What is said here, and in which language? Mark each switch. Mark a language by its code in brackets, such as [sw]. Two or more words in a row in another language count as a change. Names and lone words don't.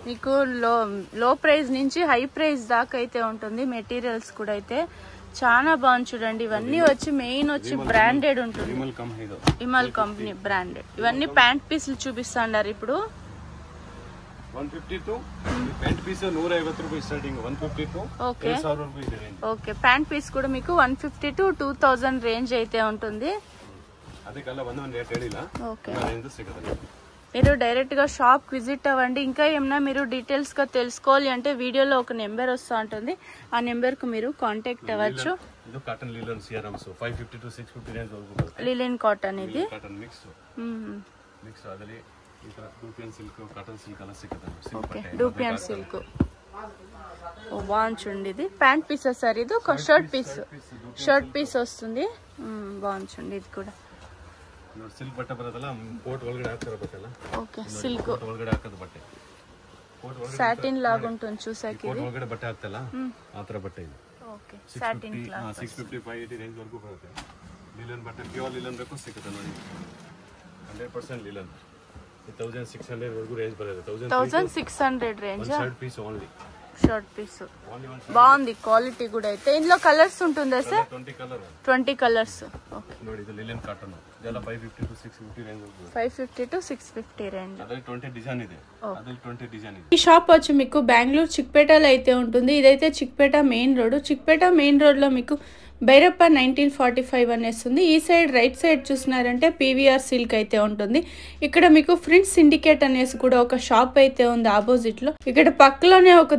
[te] మీకు [en] low price [te] నుంచి [en] high price [te] దాకా అయితే ఉంటుంది మెటీరియల్స్ కూడా అయితే చాలా బాగుంది చూడండి ఇవన్నీ వచ్చి మెయిన్ వచ్చి బ్రాండెడ్ ఉంటుంది ఇమల్ కంపెనీ బ్రాండెడ్ ఇవన్నీ [en] pant pieces [te] చూపిస్తున్నారు ఇప్పుడు 150 to [en] pant piece [te] 150 రూపాయలు స్టార్టింగ్ 150 to 1000 వరకు ಇದೆ రేంజ్ ఓకే [en] pant piece [te] కూడా మీకు 150 to 2000 రేంజ్ అయితే ఉంటుంది ಅದಕ್ಕೆಲ್ಲ ಒಂದು ರೇಟ್ ಹೇಳಿಲ್ಲ ఓకే ರೇಂಜ್ ಸಿಗುತ್ತೆ మీరు డైరెక్ట్ గా [en] shop visit [te] అవ్వండి ఇంకా ఏమన్నా మీరు డీటెయిల్స్ గా తెలుసుకోవాలి అంటే వీడియోలో ఒక నెంబర్ వస్తూ ఉంటుంది ఆ నెంబర్ కు మీరు కాంటాక్ట్ అవ్వచ్చు ಇದು [en] cotton linen [te] ಸಿಆರ್ಎಮ್ಸ್ 550 to 650 ರೇಂಜ್ ವರೆಗೂ ಬರುತ್ತೆ [en] linen cotton [te] ఇది [en] cotton mix [te] ಅದರಲ್ಲಿ ಈ ತರ [en] dupion silk cotton silk [te] ಎಲ್ಲ ಸಿಗುತ್ತೆ ఓకే [en] dupion silk [te] ఓ బాగుంది చూడండి ఇది [en] pant piece [te] సార్ ఇది ఒక [en] shirt piece [te] వస్తుంది బాగుంది చూడండి ఇది కూడా ಸಿಲ್ಕ್ ಬಟ್ಟೆ ಬರೋದಲ್ಲ ಕೋಟ್ ಒಳಗಡೆ ಹಾಕ್ತಾರ ಬಟ್ಟೆಲ್ಲ [en] okay silk [kn] ಕೋಟ್ ಒಳಗಡೆ ಹಾಕೋದು ಬಟ್ಟೆ ಕೋಟ್ ಒಳಗಡೆ [te] సాటిన్ లాగా ఉంటుంది చూసాక [kn] ಕೋಟ್ [te] ఇది [kn] ಒಳಗಡೆ ಬಟ್ಟೆ ಹಾಕ್ತಲ್ಲ ಆ ತರ ಬಟ್ಟೆ ಇದು [en] okay satin cloth [kn] 650 580 ರೇಂಜ್ ವರೆಗೂ ಬರುತ್ತೆ ಲಿಲನ್ ಬಟ್ಟೆ [en] pure linen [kn] ಬೇಕು ಸಿಗುತ್ತೆ ನೋಡಿ 100% ಲಿಲನ್ 1600 ವರೆಗೂ ರೇಂಜ್ ಬರುತ್ತೆ [te] 1600 రేంజ్ [en] shirt piece only shirt piece [te] బాగుంది క్వాలిటీ కూడా అయితే ఇందులో కలర్స్ ఉంటుందా సార్ 20 [en] colors okay [kn] ನೋಡಿ ಇದು [en] linen cotton [kn] ಇದೆಲ್ಲ 550 to 650 ರೇಂಜ್ [te] 550 to 650 రేంజ్ [kn] ಅದರಲ್ಲಿ 20 ಡಿಸೈನ್ ಇದೆ ಅದರಲ್ಲಿ 20 ಡಿಸೈನ್ ಇದೆ [te] ఈ షాప్ వచ్చి మీకు బెంగళూరు చిక్పేటలో అయితే ఉంటుంది ఇదైతే చిక్పేట [en] main road [te] చిక్పేట [en] main road [te] లో మీకు భైరప్ప 1945 అనేసి ఉంది ఈ [en] side right side [te] చూసినారంటే పీవీఆర్ సిల్క్ అయితే ఉంటుంది ఇక్కడ మీకు ఫ్రెండ్స్ సిండికేట్ అనేసి కూడా ఒక షాప్ అయితే ఉంది ఆపోజిట్ లో ఇక్కడ పక్కలోనే ఒక